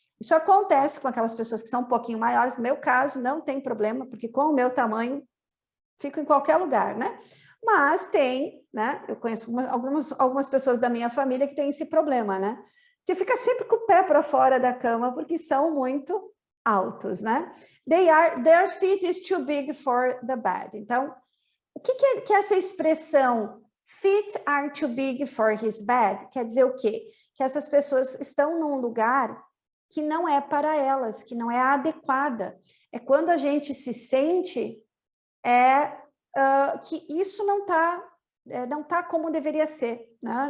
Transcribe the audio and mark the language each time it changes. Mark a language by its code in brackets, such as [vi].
[pt] Isso acontece com aquelas pessoas que são um pouquinho maiores, no meu caso não tem problema, porque com o meu tamanho, fico em qualquer lugar, né? Mas tem, né? Eu conheço algumas pessoas da minha família que têm esse problema, né? Que fica sempre com o pé para fora da cama, porque são muito altos, né? [en] Their feet is too big for the bed. [pt] Então, o que é essa expressão [en] feet are too big for his bed? [pt] Quer dizer o quê? Que essas pessoas estão num lugar que não é para elas, que não é adequada. É quando a gente se sente que isso não tá como deveria ser, né?